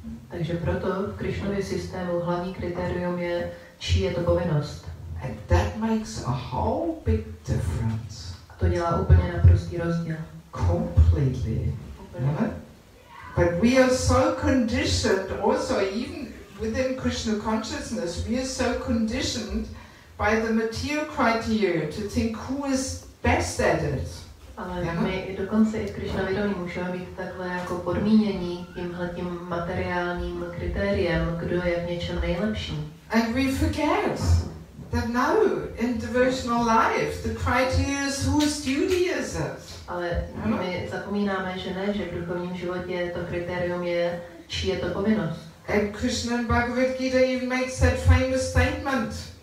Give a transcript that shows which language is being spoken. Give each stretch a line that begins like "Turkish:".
Czech: Takže proto v Krishnově systému hlavní kritérium je, čí je to povinnost.
English: And that makes a whole big difference.
Czech: A to dělá úplně naprostý rozdíl.
English: Completely. Right? But we are so conditioned, also even within Krishna consciousness, we are so conditioned by the material criteria to think who is best at it.
Czech: Ale my dokonce i v Krishna vědomí můžeme být takhle jako podmínění tímhletím materiálním kritériem, kdo je v něčem nejlepší.
English: And we forget that no, in devotional life, the criteria is whose duty is it.
Czech: Ale my zapomínáme, že ne, že v duchovním životě to kritérium je, čí je to povinnost.
English: And Krishna in Bhagavad Gita even makes that famous statement.